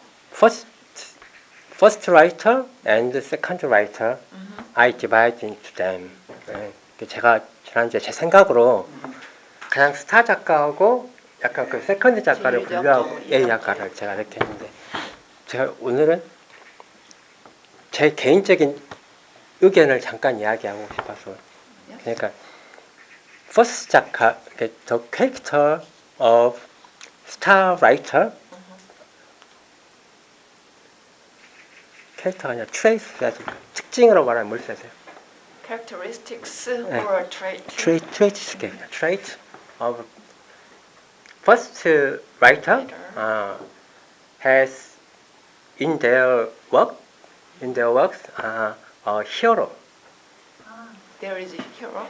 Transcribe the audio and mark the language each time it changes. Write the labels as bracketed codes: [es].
[en] First writer and second writer, I divide into them. [ko] 제가 지난주에 제 생각으로 가장 스타 작가하고 약간 그 세컨드 작가를 분류하고 A 작가를 제가 이렇게 했는데, 제가 오늘은 제 개인적인 의견을 잠깐 이야기하고 싶어서, 그러니까 first 작가, [en] the character of star writer, [ko] 캐릭터가 아니라 트레이스, 특징으로 말하면 뭘 쓰세요? [en] Characteristics or trait? Trait of first writer has in their works a hero. There is a hero?